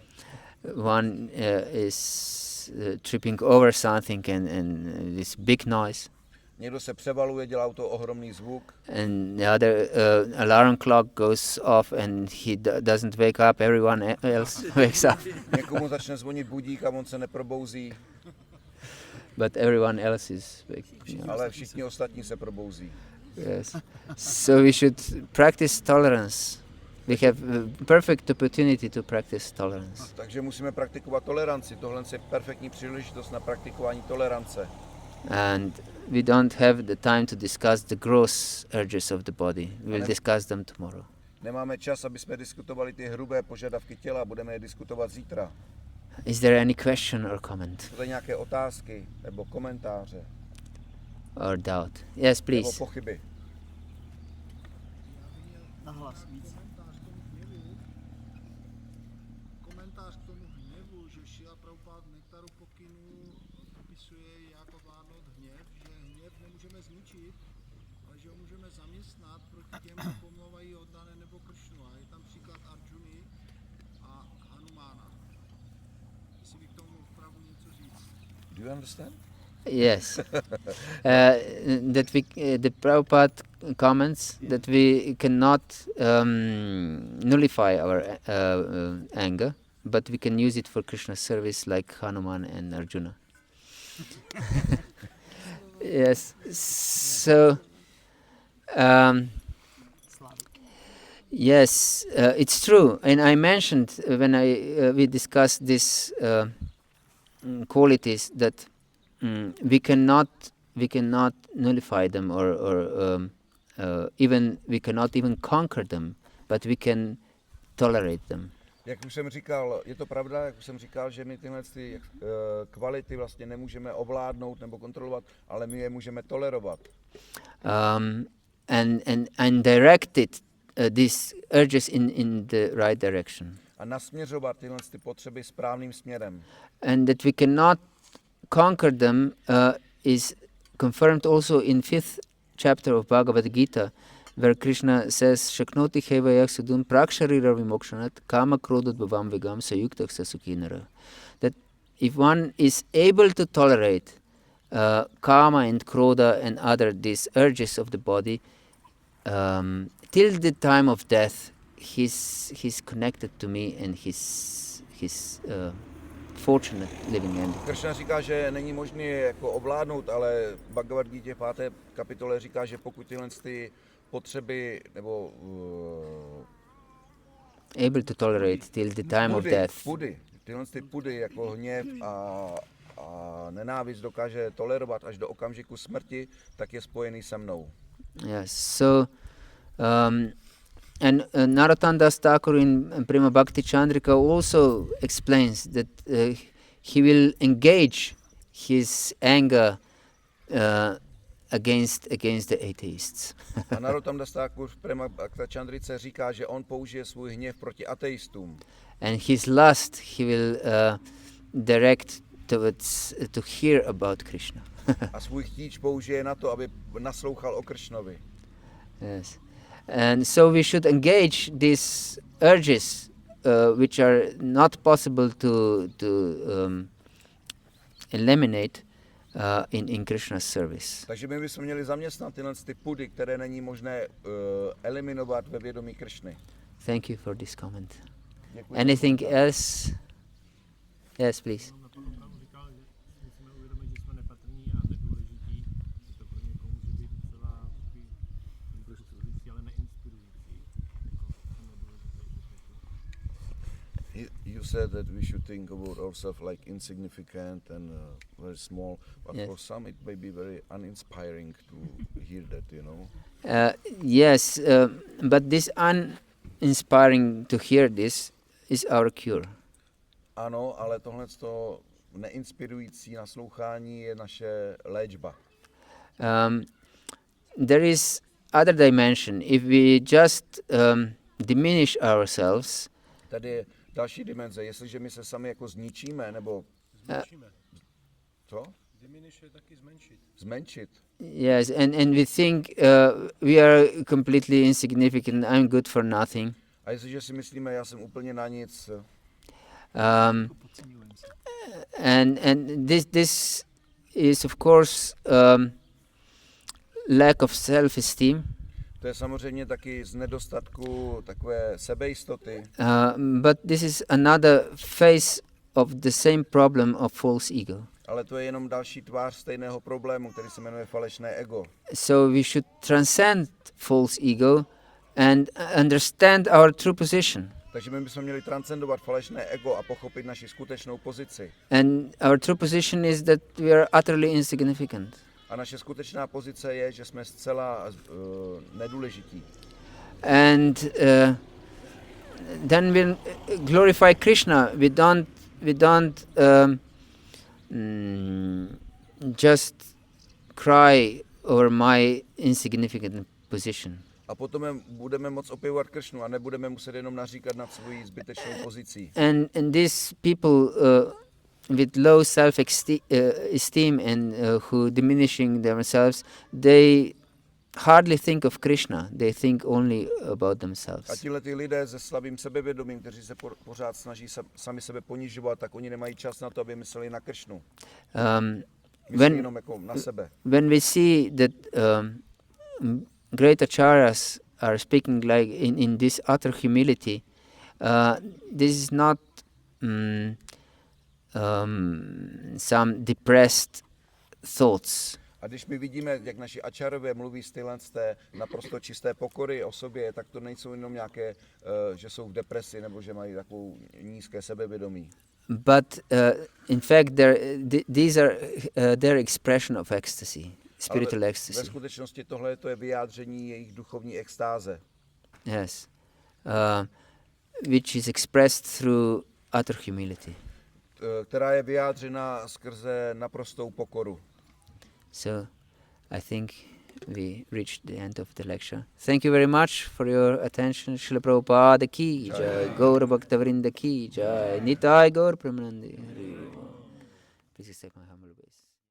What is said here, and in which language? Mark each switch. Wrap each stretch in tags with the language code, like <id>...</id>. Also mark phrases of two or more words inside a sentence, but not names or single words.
<en>One is tripping over something and this big noise.</en> <cs>Někdo se převaluje, dělá to ohromný zvuk.</cs> <en>and the other alarm clock goes off and he doesn't wake up, everyone else wakes up,</en> <cs>Někomu začne zvonit budík a on se neprobouzí,</cs> <en>but everyone else is waking up.</en> <cs>ale všichni ostatní se probouzí.</cs> <en>Yes. So we should practice tolerance. We have a perfect opportunity to practice tolerance.</en> <cs>Takže musíme praktikovat toleranci. Tohle je perfektní příležitost na praktikování tolerance.</cs> <en>And we don't have the time to discuss the gross urges of the body. We'll discuss them tomorrow.</en> <cs>Nemáme čas, aby jsme diskutovali ty hrubé požadavky těla, budeme je diskutovat zítra.</cs> <en>Is there any question or comment</en> <cs>Jsou tady nějaké otázky nebo komentáře</cs> <en>or doubt? Yes,</en> <cs>nebo</cs> <en>please.</en> <cs>pochyby? Nahlas víc. Komentář k tomu hněvu, že Šila Prabhupád v Nektaru pokynů popisuje, jak ovládnout hněv, že hněv nemůžeme zničit, ale že ho můžeme zaměstnat proti těm, kdo pomlouvají oddané nebo Kršnu. A je tam příklad Arjuny a Hanumána. Jestli by k tomu opravdu něco říct.</cs> <en>Do you understand? Yes. That we, the Prabhupada comments that we cannot nullify our anger, but we can use it for Krishna's service like Hanuman and Arjuna. Yes. So, yes, it's true. And I mentioned when we discussed these qualities that we cannot nullify them or even we cannot even conquer them, but we can tolerate them.</en> <cs>Jak už jsem říkal, je to pravda, jak už jsem říkal, že my tyhle kvality vlastně nemůžeme ovládnout nebo kontrolovat, ale my je můžeme tolerovat.</cs> <en>And direct it, these urges in the right direction.</en> <cs>A nasměřovat tyhle potřeby správným směrem.</cs> <en>And that we cannot conquer them is confirmed also in 5th chapter of Bhagavata-gita, where Krishna says,</en> <sa>शक्नोतीहैव यः सोढुं प्राक्शरीरविमोक्षणात् कामक्रोधोद्भवं वेगं स युक्तः स सुखी नरः.</sa> <en>That if one is able to tolerate kama and kroda and other these urges of the body, till the time of death, he's connected to me and he's fortunate living end.</en> <cs>Krishna říká, že není možné je jako ovládnout, ale v Bhagavad-gítě 5. kapitole říká, že pokud tyhle ty potřeby nebo</cs> <en>able to tolerate till the time of death.</en> <cs>Tyhle ty pudy jako hněv a nenávist dokáže tolerovat až do okamžiku smrti, tak je spojený se mnou.</cs> <en>Yes. So and Narottam Das Thakur in Prema Bhakti Chandrika also explains that he will engage his anger against the atheists.</en> <cs>A Narottam Das Thakur v Prema Bhakti Chandrice říká, že on použije svůj hněv proti ateistům.</cs> <en>And his lust he will direct towards to hear about Krishna.</en> <cs>A svůj chtíč použije na to, aby naslouchal o Kršnovi.</cs> <en>Yes. And so we should engage these urges which are not possible to eliminate in Krishna's service.</en> <cs>Takže my bychom měli zaměstnat tyhle ty pudy, které není možné eliminovat ve vědomí Kršny.</cs> <en>Thank you for this comment.</en> <cs>Děkuji.</cs> <en>Anything else? Yes, please.</en> <cs>Na to opravdu říkal, že musíme uvědomit, že jsme nepatrní a nedůležití. To pro někoho může být celá inspirující, ale neinspirující.</cs> <en>You said that we should think about ourselves like insignificant and very small, but Yes. for some it may be very uninspiring to hear that, you know. Yes, but this uninspiring to hear this is our cure.</en> <cs>Ano, ale tohleto neinspirující naslouchání je naše léčba.</cs> <en>There is other dimension. If we just diminish ourselves,</en> <cs>Tady je další dimenze. Jestliže my se sami jako zničíme, nebo co? Diminish je taky zmenšit. Zmenšit.</cs> <en>yes, and we think we are completely insignificant. I'm good for nothing.</en> <cs>A jestliže si myslíme, já jsem úplně na nic,</cs> <en>And this is of course lack of self-esteem.</en> <cs>To je samozřejmě taky z nedostatku takové sebejistoty.</cs> <en>But this is another face of the same problem of false ego.</en> <cs>Ale to je jenom další tvář stejného problému, který se jmenuje falešné ego.</cs> <en>So we should transcend false ego and understand our true position.</en> <cs>Takže my bychom měli transcendovat falešné ego a pochopit naši skutečnou pozici.</cs> <en>And our true position is that we are utterly insignificant.</en> <cs>A naše skutečná pozice je, že jsme zcela nedůležití.</cs> <en>And then we glorify Krishna. We don't just cry over my insignificant position.</en> <cs>A potom budeme moct opěvovat Kršnu a nebudeme muset jenom naříkat nad svojí zbytečnou pozicí.</cs> <en>And these people with low self-esteem and who diminishing themselves, they hardly think of Krishna. They think only about</en> <cs>A</cs> <en>themselves.</en> <cs>tihle ty lidé se slabým sebevědomím, kteří se pořád snaží sami sebe ponižovat, tak oni nemají čas na to, aby mysleli na Kršnu. Myslí jenom jako na sebe.</cs> <en>When we see that great acharyas are speaking like in this utter humility, this is not some depressed thoughts.</en> <cs>A když my vidíme, jak naši ačarové mluví z té naprosto čisté pokory o sobě, tak to nejsou jenom nějaké, že jsou v depresi nebo že mají takovou nízké sebevědomí.</cs> <en>But in fact, these are their expression of ecstasy, spiritual</en> <cs>Ve</cs> <en>ecstasy.</en> <cs>skutečnosti tohle je vyjádření jejich duchovní extáze.</cs> <en>Yes, which is expressed through utter humility.</en> <cs>Která je vyjádřena skrze naprostou pokoru.</cs> <en>So, I think we reached the end of the lecture. Thank you very much for your attention.</en> <hi>श्रील प्रभुपाद की जय, गौर भक्तवृन्द की जय, निताई गौर प्रेमानन्दी.</hi> <en>Please accept my humble ways.</en>